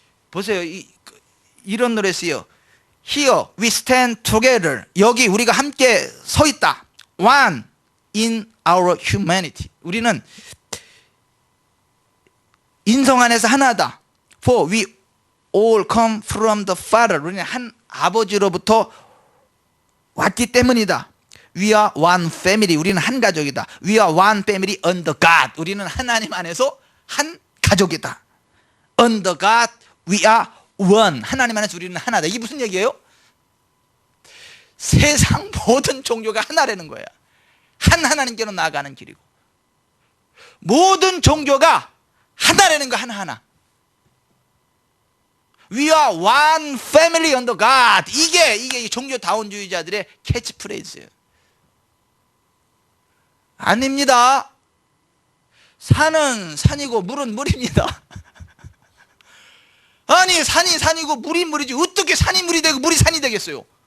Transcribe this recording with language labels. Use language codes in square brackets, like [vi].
[ko] 보세요. 이런 노래 쓰요. [en] Here we stand together. [ko] 여기 우리가 함께 서 있다. [en] One in our humanity. [ko] 우리는 인성 안에서 하나다. [en] For we all come from the Father. [ko] 우리는 한 아버지로부터 왔기 때문이다. [en] We are one family. [ko] 우리는 한 가족이다. [en] We are one family under God. [ko] 우리는 하나님 안에서 한 가족이다. [en] Under God we are one. [ko] 하나님 안에서 우리는 하나다. 이게 무슨 얘기예요? 세상 모든 종교가 하나라는 거야. 한 하나님께로 나아가는 길이고 모든 종교가 하나라는 거 하나하나. [en] We are one family under God. [ko] 이게 종교다원주의자들의 캐치프레이즈예요. 아닙니다. 산은 산이고 물은 물입니다. 아니 산이 산이고 물이 물이지 어떻게 산이 물이 되고 물이 산이 되겠어요?